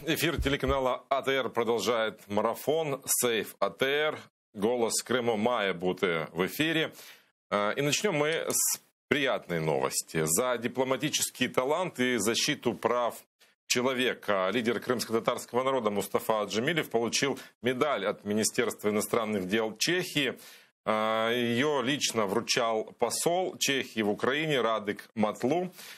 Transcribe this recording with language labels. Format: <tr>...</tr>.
<ru>Эфир телеканала АТР продолжает марафон «Сейф АТР».</ru> <uk>Голос Крыму має бути в эфире.</uk> <ru>И начнем мы с приятной новости. За дипломатический талант и защиту прав человека лидер крымско-татарского народа Мустафа Аджемилев получил медаль от Министерства иностранных дел Чехии. Ее лично вручал посол Чехии в Украине Радик Матлу.</ru>